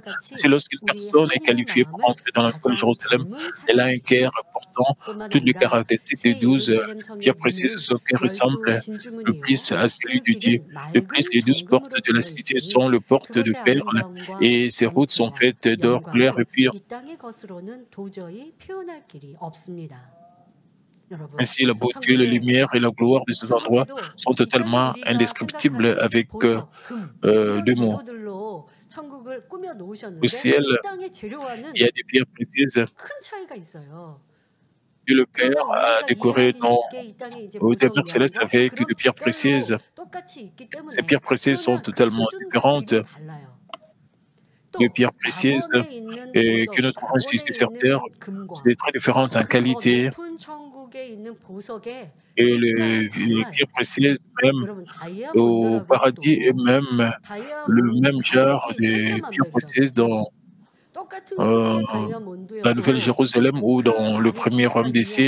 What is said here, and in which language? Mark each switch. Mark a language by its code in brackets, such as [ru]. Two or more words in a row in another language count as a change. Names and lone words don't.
[fr] C'est lorsqu'une personne est qualifiée pour entrer dans la nouvelle Jérusalem, elle a un cœur portant toutes les caractéristiques des 12 pierres précieuses. Son cœur ressemble le plus à celui de Dieu. De plus, les 12 portes de la cité sont les portes de perles, et ces routes sont faites d'or clair et pur. [ko] 이 땅의 것으로는 도저히 표현할 길이 없습니다. 여러분, [fr] Ainsi, la beauté, la lumière et la gloire de ces endroits sont totalement indescriptibles avec deux mots. [ko] 천국을 꾸며 [fr] Au [ko] 놓으셨는데 [fr] ciel, [ko] 이 땅의 재료와는 [fr] il y a des pierres précieuses [ko] 큰 차이가 있어요. [fr] que le Père a décorées dans au demeure céleste avec de pierres précieuses. Ces pierres précieuses sont totalement différentes des pierres précieuses que nous trouvons ici sur terre. C'est très différent en qualité. Et les pierres précieuses, même au paradis, et même le même genre de pierres précieuses dans la Nouvelle Jérusalem ou dans le premier royaume des cieux.